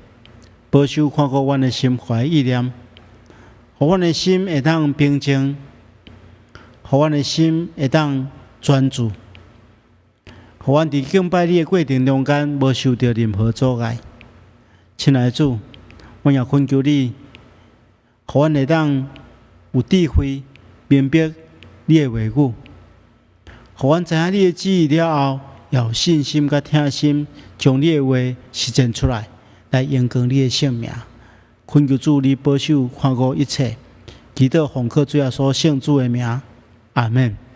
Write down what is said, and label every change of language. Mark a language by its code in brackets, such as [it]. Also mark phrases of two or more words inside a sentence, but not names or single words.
[nan] 保守看顾阮的心怀意念，互阮的心会当平静，互阮的心会当专注，互阮伫敬拜你的过程中间无受到任何阻碍。亲爱的主，阮也恳求你，互阮会当有智慧，明白你的话语，互阮知影你的旨意了后，也有信心甲听心，将你的话实践出来。来荣光你的性命，恳求主你保守看顾一切，祈祷奉靠主耶稣圣主的名，阿门。